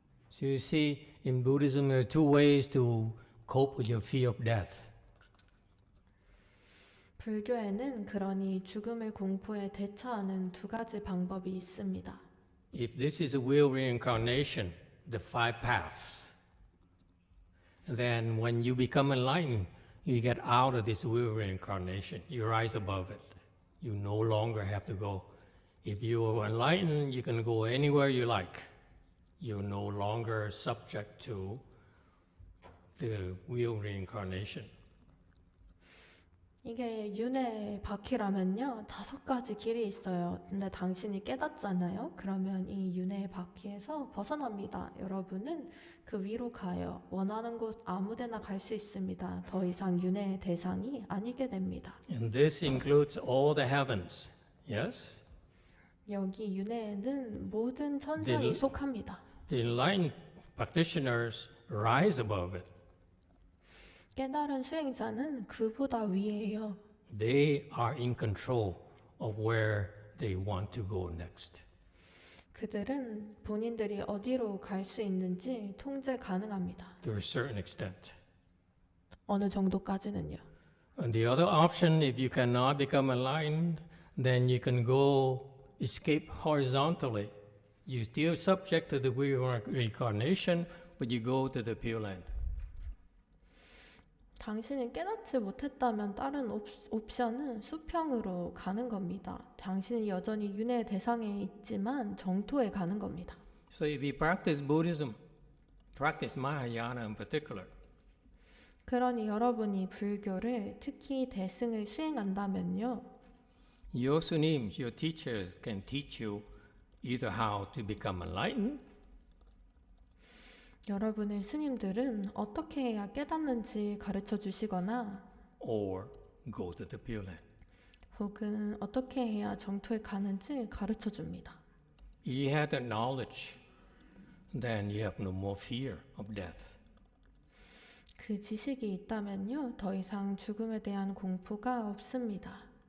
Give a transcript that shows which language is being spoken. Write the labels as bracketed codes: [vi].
[en] So you see, in Buddhism, there are two ways to cope with your fear of death. [ko] 불교에는 그러니 죽음의 공포에 대처하는 두 가지 방법이 있습니다. [en] If this is a real reincarnation, the five paths, then when you become enlightened, you get out of this real reincarnation. You rise above it. You no longer have to go. If you are enlightened, you can go anywhere you like. You're no longer subject to the real reincarnation. [ko] 이게 윤회 바퀴라면요 5가지 길이 있어요. 근데 당신이 깨닫잖아요. 그러면 이 윤회 바퀴에서 벗어납니다. 여러분은 그 위로 가요. 원하는 곳 아무데나 갈 수 있습니다. 더 이상 윤회의 대상이 아니게 됩니다. [en] And this includes all the heavens. Yes? [ko] 여기 윤회에는 모든 천상이 네. 속합니다. [en] The enlightened practitioners rise above it. [ko] 깨달은 수행자는 그보다 위에요. [en] They are in control of where they want to go next. [ko] 그들은 본인들이 어디로 갈 수 있는지 통제 가능합니다. [en] To a certain extent. [ko] 어느 정도까지는요. [en] And the other option, if you cannot become enlightened, then you can go escape horizontally. You're still subject to the reincarnation, but you go to the Pure Land. [ko] 당신이 깨닫지 못했다면 다른 옵션은 수평으로 가는 겁니다. 당신이 여전히 윤회 대상에 있지만 정토에 가는 겁니다. [en] So if you practice Buddhism, practice Mahayana in particular, [ko] 그러니 여러분이 불교를 특히 대승을 수행한다면요. [en] your sunims, your teachers can teach you either how to become enlightened [ko] 여러분의 스님들은 어떻게 해야 깨닫는지 가르쳐 주시거나 [en] or go to the Pure Land. [ko] 혹은 어떻게 해야 정토에 가는지 가르쳐 줍니다. [en] You have that knowledge, then you have no more fear of death. [ko] 그 지식이 있다면요. 더 이상 죽음에 대한 공포가 없습니다.